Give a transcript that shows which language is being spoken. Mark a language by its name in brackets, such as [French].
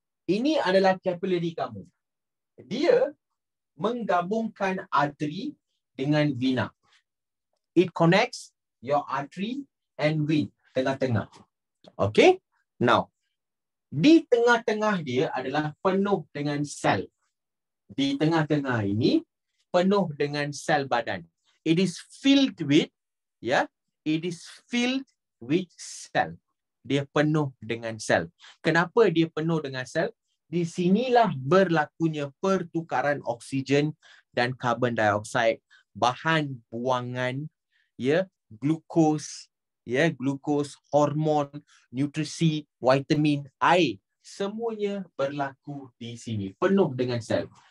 [Malay] Ini adalah capillary kamu. Dia menggabungkan arteri dengan vena. [English] It connects your artery and vein [Malay] tengah-tengah. [English] Okay? [Malay] Now, di tengah-tengah dia adalah penuh dengan sel. Di tengah-tengah ini penuh dengan sel badan. [English] It is filled with, it is filled with cell. [Malay] Dia penuh dengan sel. Kenapa dia penuh dengan sel? Di sinilah berlakunya pertukaran oksigen dan karbon dioksida, bahan buangan, glukos, glukos, hormon, nutrisi, vitamin, air, semuanya berlaku di sini, penuh dengan sel.